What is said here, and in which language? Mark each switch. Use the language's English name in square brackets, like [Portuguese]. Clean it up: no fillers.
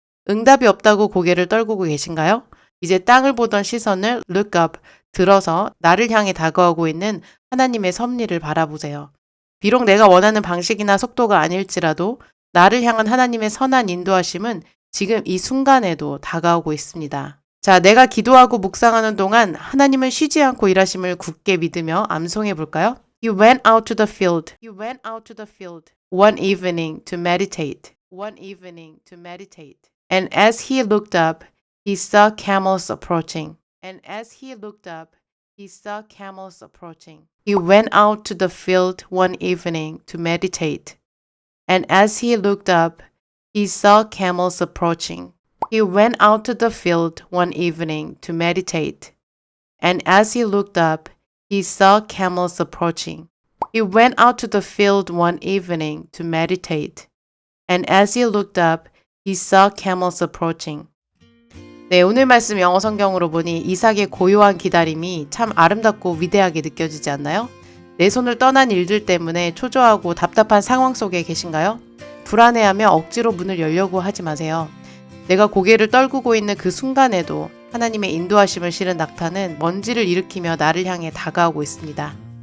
[Korean] 응답이 없다고 고개를 떨구고 계신가요? 이제 땅을 보던 시선을 [English] look up, [Korean] 들어서 나를 향해 다가오고 있는 하나님의 섭리를 바라보세요. 비록 내가 원하는 방식이나 속도가 아닐지라도 나를 향한 하나님의 선한 인도하심은 지금 이 순간에도 다가오고 있습니다. 자, 내가 기도하고 묵상하는 동안 하나님은 쉬지 않고 일하심을 굳게 믿으며 암송해 볼까요? [English] You went out to the field. You went out to the field. One evening to meditate. One evening to meditate. And as he looked up, he saw camels approaching. And as he looked up, he saw camels approaching. He went out to the field one evening to meditate. And as he looked up, he saw camels approaching. He went out to the field one evening to meditate. And as he looked up, he saw camels approaching. He went out to the field one evening to meditate. And as he looked up, he saw camels approaching. [Korean] 네, 오늘 말씀 영어 성경으로 보니 이삭의 고요한 기다림이 참 아름답고 위대하게 느껴지지 않나요? 내 손을 떠난 일들 때문에 초조하고 답답한 상황 속에 계신가요? 불안해하며 억지로 문을 열려고 하지 마세요. 내가 고개를 떨구고 있는 그 순간에도 하나님의 인도하심을 실은 낙타는 먼지를 일으키며 나를 향해 다가오고 있습니다.